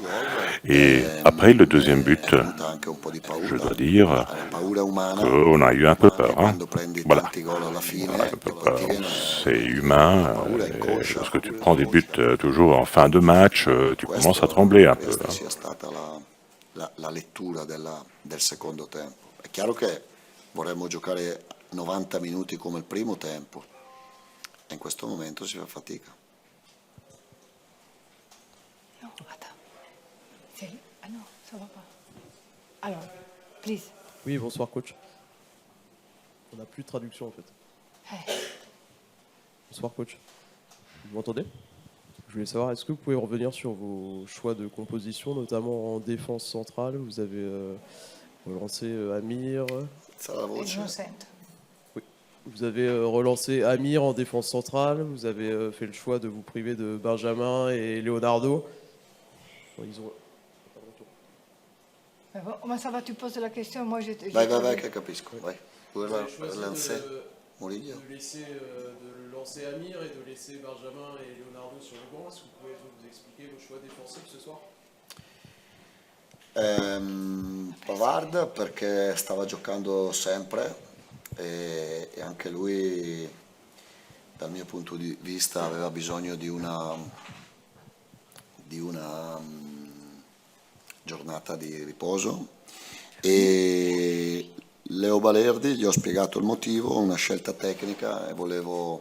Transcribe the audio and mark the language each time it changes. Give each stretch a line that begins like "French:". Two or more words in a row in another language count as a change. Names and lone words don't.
French: Et après le deuxième but, je dois dire qu'on a eu un peu peur. Hein. Voilà, on a un peu peur, c'est humain. Lorsque tu prends des buts toujours en fin de match, tu commences à trembler un peu.
Italian: La lettura del secondo tempo. È chiaro che vorremmo giocare 90 minuti come il primo tempo e in questo momento si fa fatica.
French: Non, attends. Ah non, ça va pas. Alors, please. Oui, bonsoir coach. On n'a plus de traduction en fait. Bonsoir coach. Vous m'entendez? Je voulais savoir, est-ce que vous pouvez revenir sur vos choix de composition, notamment en défense centrale? Vous avez relancé Amir. Oui. Vous avez relancé Amir en défense centrale. Vous avez fait le choix de vous priver de Benjamin et Leonardo. Bon, ils ont... Ma ça va, tu poses la question, moi je...
Italian: Vai, che capisco. Vai. Voleva lanciare Murillo.
French: De lancer Amir et de laisser Benjamin et Leonardo sur le banc. Est-ce que vous pouvez vous expliquer vos choix défensifs ce soir?
Italian: Pavard perché stava giocando sempre e anche lui dal mio punto di vista aveva bisogno di una giornata di riposo, e Leo Balerdi, gli ho spiegato il motivo, una scelta tecnica e volevo